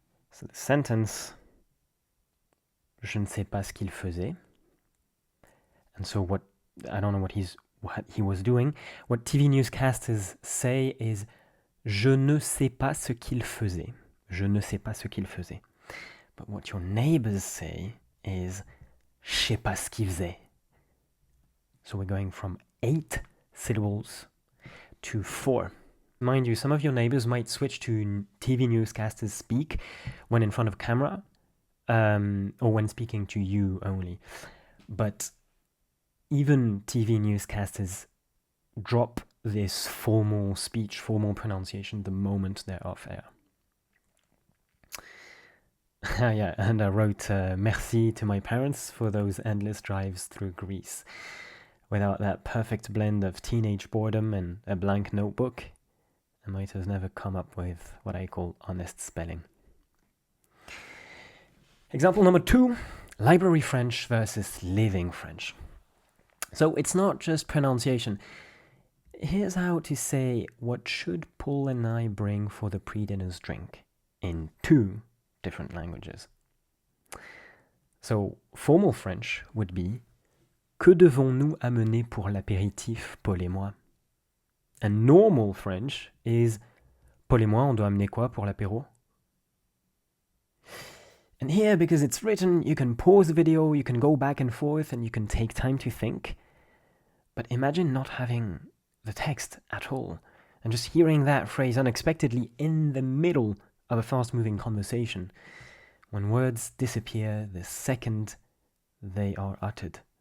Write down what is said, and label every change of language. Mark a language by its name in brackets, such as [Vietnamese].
[French] So the sentence, je ne sais pas ce qu'il faisait. [English] And so I don't know what he was doing. [French] What TV newscasters say is, je ne sais pas ce qu'il faisait. Je ne sais pas ce qu'il faisait. But what your neighbors say is, je sais pas ce qu'il faisait. [English] So we're going from 8 syllables to 4. Mind you, some of your neighbors might switch to TV newscasters speak when in front of camera, or when speaking to you only. But even TV newscasters drop this formal speech, formal pronunciation the moment they're off air. Yeah, and I wrote merci to my parents for those endless drives through Greece. Without that perfect blend of teenage boredom and a blank notebook, I might have never come up with what I call honest spelling. Example number 2, library French versus living French. So it's not just pronunciation. Here's how to say, what should Paul and I bring for the pre-dinner's drink in 2 different languages. [French] So formal French would be, que devons-nous amener pour l'apéritif, Paul et moi? And normal French is, Paul et moi, on doit amener quoi pour l'apéro? [English] And here, because it's written, you can pause the video, you can go back and forth, and you can take time to think. But imagine not having the text at all, and just hearing that phrase unexpectedly in the middle of a fast-moving conversation, when words disappear the second they are uttered.